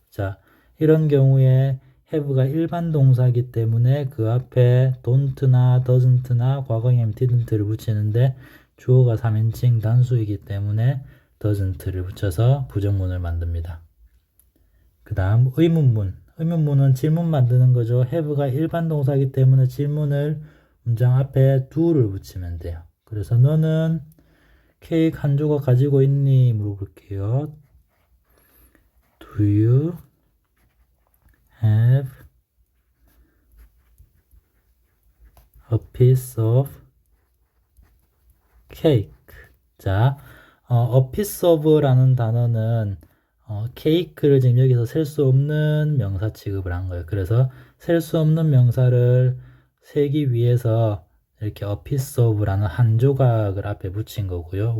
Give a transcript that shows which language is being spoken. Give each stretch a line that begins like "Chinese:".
Korean: 자, 이런 경우에 have가 일반 동사이기 때문에 그 앞에 don't나 doesn't나 과거형 didn't를 붙이는데 주어가 3인칭 단수이기 때문에 doesn't를 붙여서 부정문을 만듭니다. 그 다음 의문문은 질문 만드는 거죠. have가 일반 동사이기 때문에 질문을 문장 앞에 do를 붙이면 돼요. 그래서 너는 케이크 한 조각 가지고 있니? 물어볼게요.
English: Do you have a piece of cake?
Korean: 자, a piece of라는 단어는 케이크를 지금 여기서 셀 수 없는 명사 취급을 한 거예요. 그래서 셀 수 없는 명사를 세기 위해서 이렇게 a piece of라는 한 조각을 앞에 붙인 거고요.